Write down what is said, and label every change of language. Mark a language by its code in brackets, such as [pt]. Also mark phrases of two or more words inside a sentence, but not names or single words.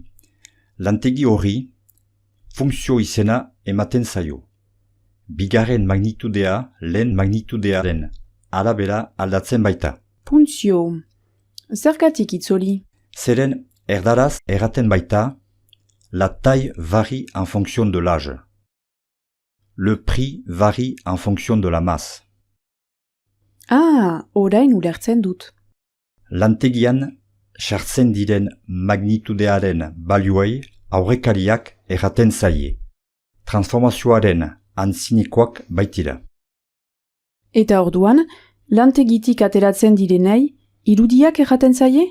[eu] Lantegi hori, funtzio izena ematen zaio. Bigarren magnitudea lehen magnitudearen arabera aldatzen baita. Funtzio. Zergatik itzoli? Zeren erdaraz erraten baita, [fr] La taille varie en fonction de l'âge. Le prix varie en fonction de la masse. [eu] Ah, orain ulertzen dut. Lantegian, sartzen diren magnitudearen balioei aurrekariak erraten zaie. Transformazioaren antzinekoak baitira. Eta orduan, lantegitik ateratzen direnei, irudiak erraten zaie?